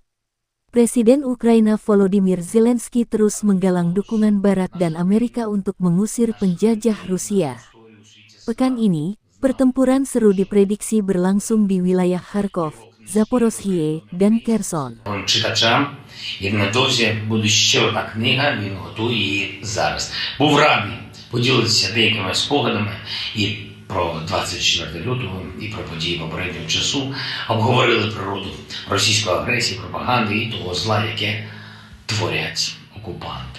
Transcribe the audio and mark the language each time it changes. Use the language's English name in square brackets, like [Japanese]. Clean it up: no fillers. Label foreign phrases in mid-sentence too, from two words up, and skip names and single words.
[Indonesian] Presiden Ukraina Volodymyr Zelensky terus menggalang dukungan Barat dan Amerika untuk mengusir penjajah Rusia. Pekan ini, pertempuran seru diprediksi berlangsung di wilayah Kharkov, Zaporozhye, dan Kherson. [Ukrainian] Читачам, і невдовзі буде ще одна книга, він готує її зараз. Був радий поділитися деякими спогадами і про 24 лютого, і про події попереднього часу. Обговорили природу російської агресії, пропаганди і того зла, яке творять окупанти.